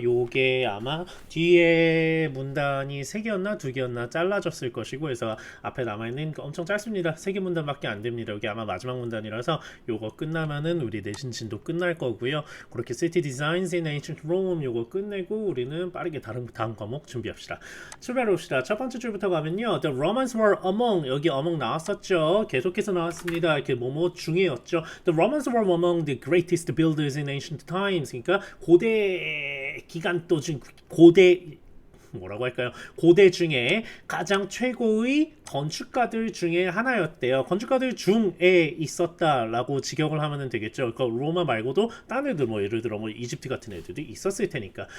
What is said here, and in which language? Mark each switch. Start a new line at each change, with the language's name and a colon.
Korean: 요게 아마 뒤에 문단이 3개였나 2개였나 잘라졌을 것이고 그래서 앞에 남아있는 거 엄청 짧습니다. 3개 문단밖에 안 됩니다. 요게 아마 마지막 문단이라서 요거 끝나면은 우리 내신 진도 끝날 거고요. 그렇게 City Designs in Ancient Rome 요거 끝내고 우리는 빠르게 다음 과목 준비합시다. 출발해 봅시다. 첫 번째 줄부터 가면요.
English: The Romans were among, 여기 among
Korean: 나왔었죠. 계속해서 나왔습니다. 이렇게 뭐뭐 중에였죠.
English: The Romans were among the greatest builders in ancient times.
Korean: 그러니까 고대 기간 중 고대 뭐라고 할까요? 고대 중에 가장 최고의 건축가들 중에 하나였대요. 건축가들 중에 있었다라고 직역을 하면 되겠죠. 그러니까 로마 말고도 다른 애들 뭐 예를 들어 뭐 이집트 같은 애들도 있었을 테니까.